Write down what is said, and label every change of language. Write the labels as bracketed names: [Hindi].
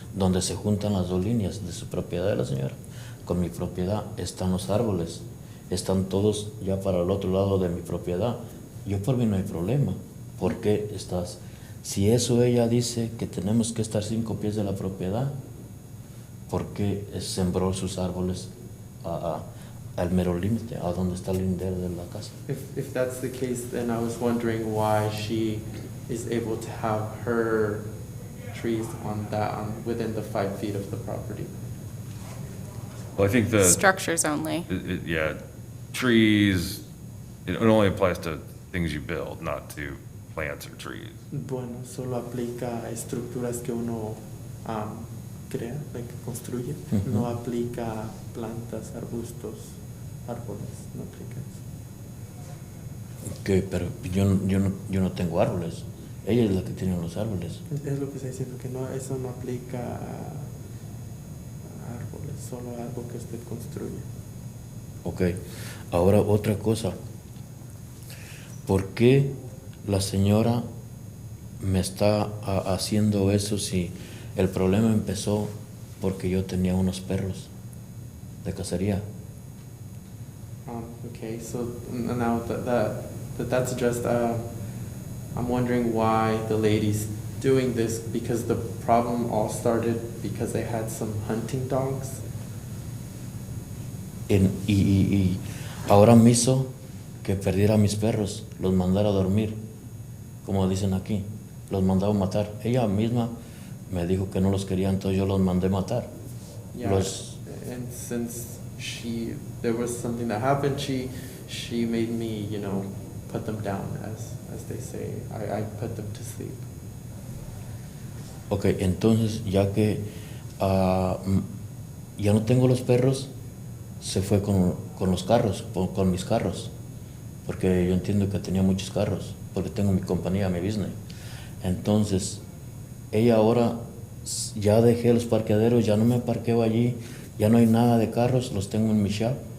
[Spanish] Donde se juntan las dos líneas de su propiedad de la señora con mi propiedad están los árboles, están todos ya para el otro lado de mi propiedad. Yo por mí no hay problema. ¿Por qué estás? Si eso ella dice que tenemos que estar 5 pies de la propiedad, ¿por qué sembró sus árboles al mero límite, a donde está el lindero de la casa? [English] If that's the case, then I was wondering why she is able to have her trees within the 5 feet of the property. Well, I think the, Structures only. yeah, trees, it only applies to things you build, not to plants or trees. [Spanish] Bueno, solo aplica a estructuras que uno crea, que construye. Ujú. No aplica a plantas, arbustos, árboles, no aplica eso. Okay, pero yo no tengo árboles. Ella es la que tiene los árboles. Es lo que está diciendo, que no, eso no aplica a árboles, solo a algo que usted construye. Ok, ahora otra cosa. ¿Por qué la señora me está haciendo eso si el problema empezó porque yo tenía unos perros de cacería? [English] Okay, so now that's addressed, I'm wondering why the lady's doing this, because the problem all started because they had some hunting dogs. [Spanish] Y ahora me hizo que perdiera mis perros, los mandara a dormir como dicen aquí, los mandaba matar. Ella misma me dijo que no los quería, entonces yo los mandé matar. [English] Yeah, [Spanish] Los, [English] and since there was something that happened, she made me, put them down, as they say. I put them to sleep. [Spanish] ok, entonces ya que ya no tengo los perros, se fue con los carros, con mis carros, porque yo entiendo que tenía muchos carros, porque tengo mi compañía, mi business. Entonces, ella ahora, ya dejé los parqueaderos, ya no me parqueo allí, ya no hay nada de carros, los tengo en mi shop.